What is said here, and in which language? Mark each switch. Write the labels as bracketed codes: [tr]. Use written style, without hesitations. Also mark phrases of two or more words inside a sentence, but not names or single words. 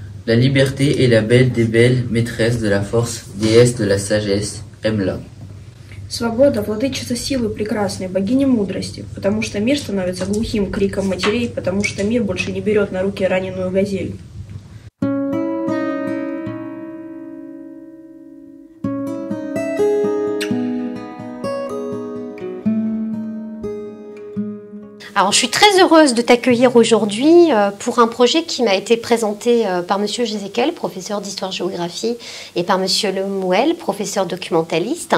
[fr] La liberté est la belle des belles, maîtresse de la force, déesse de la sagesse, aime-la. [ru] Свобода – владычица силы прекрасной, богиня мудрости, потому что мир становится глухим криком матерей, потому что мир больше не берет на руки раненую газель. [fr] Alors, je suis très heureuse de t'accueillir aujourd'hui pour un projet qui m'a été présenté par Monsieur Jézékel, professeur d'histoire-géographie, et par Monsieur Lemouel, professeur documentaliste.